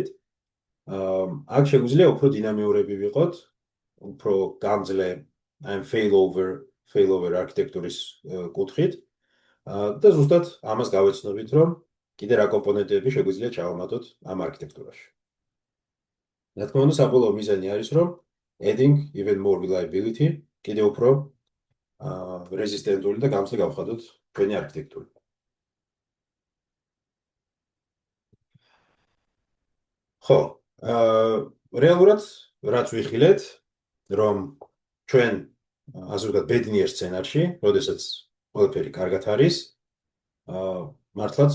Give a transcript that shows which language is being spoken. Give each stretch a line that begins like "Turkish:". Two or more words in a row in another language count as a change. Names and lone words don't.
Georgian: აქ შეგვიძლია უფრო დინამიურები ვიყოთ, უფრო გამძლე ამ failover არქიტექტურის კუთხით და ზუსტად ამას გავეცნობით, რომ კიდე რა კომპონენტები შეგვიძლია ჩავამატოთ ამ არქიტექტურაში. რა თქმა უნდა, საბოლოო მიზანი არის, რომ
English: adding even more reliability,
Georgian: კიდე უფრო რეზისტენტული და გამძლე გავხადოთ ჩვენი არქიტექტურა. ხო, რეალურად რაც ვიხილეთ, რომ ჩვენ ასე ვთქვათ ბედნიერ სცენარში, როდესაც ყველაფერი კარგად არის, მართლაც